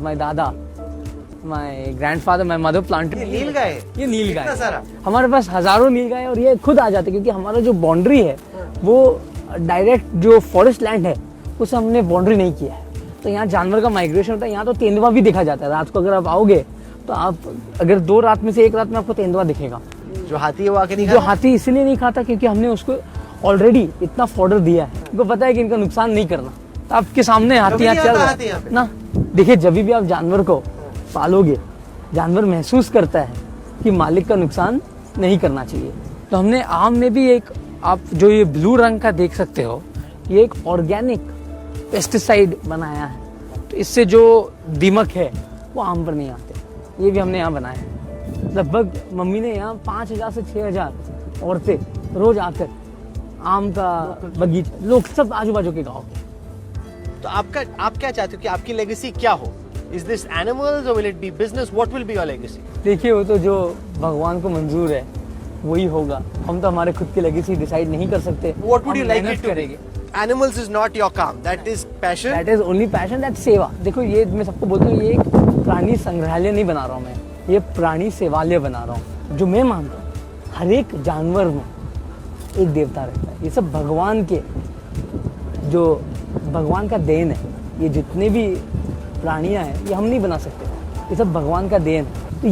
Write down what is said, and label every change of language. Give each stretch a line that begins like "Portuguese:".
English: My dada, my grandfather, my mother planted.
Hindi: ये नील गाय, ये नील गाय कितना सारा? हमारे पास हजारों नील गाय और ये खुद आ जाते क्योंकि हमारा जो बाउंड्री है वो डायरेक्ट जो फॉरेस्ट लैंड है उसे हमने बाउंड्री नहीं किया है। तो यहाँ जानवर का माइग्रेशन होता है। यहाँ तो तेंदुआ भी देखा जाता है। रात को अगर आप आओगे तो आप अगर 2 रात में से 1 रात में आपको तेंदुआ दिखेगा। जो हाथी है वो आके नहीं जो हाथी इसलिए नहीं खाता क्योंकि हमने उसको ऑलरेडी इतना फॉर्डर दिया है। उनको पता है कि इनका नुकसान नहीं करना। तो आपके सामने हाथी यहाँ चल रहा है ना। देखिए जब भी आप जानवर को पालोगे जानवर महसूस करता है कि मालिक का नुकसान नहीं करना चाहिए। तो हमने आम में भी एक, आप जो ये ब्लू रंग का देख सकते हो, ये एक ऑर्गेनिक पेस्टिसाइड बनाया है। तो इससे जो दीमक है वो आम पर नहीं आते। ये भी हमने यहाँ बनाया है। लगभग मम्मी ने यहाँ 5000 से 6000 औरतें रोज आकर आम का बगीचा, लोग सब आजू बाजू के गाँव के। तो आप क्या चाहते हो कि आपकी लेगेसी क्या हो?
English: Is this animals or will it be business? What will be your legacy?
Hindi: देखिए वो तो जो भगवान को मंजूर है वही होगा। हम तो हमारे खुद की लेगेसी डिसाइड नहीं कर सकते।
English: What would you like
Hindi: मेहनत
English: it to
Hindi: करेंगे।
English: be? Animals is not your
Hindi: काम.
English: That is passion. That is only passion, that
Hindi: सेवा। देखो ये मैं सबको बोलता हूँ, ये एक प्राणी संग्रहालय नहीं बना रहा हूँ मैं, ये प्राणी सेवालय बना रहा हूँ। जो मैं मानता हूँ हर एक जानवर में एक देवता रहता है। ये सब भगवान के, जो भगवान का देन है। ये जितने भी प्राणियां हैं ये हम नहीं बना सकते, ये सब भगवान का देन है।